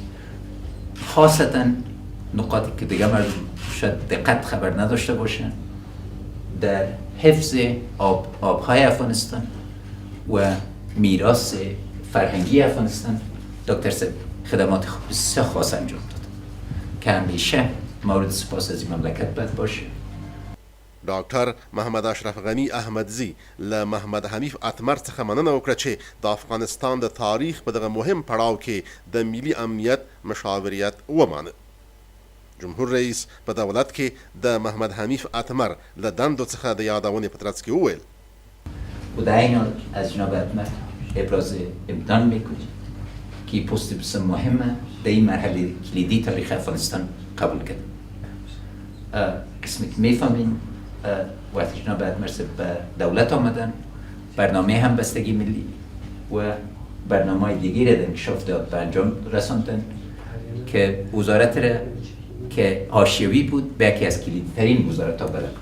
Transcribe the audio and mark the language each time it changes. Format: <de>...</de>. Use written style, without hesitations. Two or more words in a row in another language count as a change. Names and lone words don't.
<fa>خاصتا نقاطی که دیگه مردم شاید دقت خبر نداشته باشن در حفظ آبهای افغانستان و میراث فرهنگی افغانستان دکتر سپ خدمات بسیار خاص انجام داد که همیشه مورد سپاس از این مملکت باید باشه.</fa> <ps>ډاکټر محمد اشرف غنی احمدزی له محمد حنیف اتمر څخه مننه وکړه چې د افغانستان د تاریخ په دغه مهم پړاو کې د ملي امنیت مشاوریت ومانه. جمهور رئیس په دولت کې د محمد حنیف اتمر له دندو څخه د یادونې په ترڅ کې وویل</ps> <fa>و در این حال از جناب اتمر ابراز امتنان میکنیم که پست بسیار مهمه در این مرحله کلیدی تاریخ افغانستان قبول کرد. قسمی که میفهمین وقتی جناب اتمر به دولت آمدن برنامه همبستگی ملی و برنامه دیگری را انکشاف داد به انجام رساندن که وزارت را که حاشیوی بود به یکی از کلیدی ترین وزارت ها بلد کرد.</fa>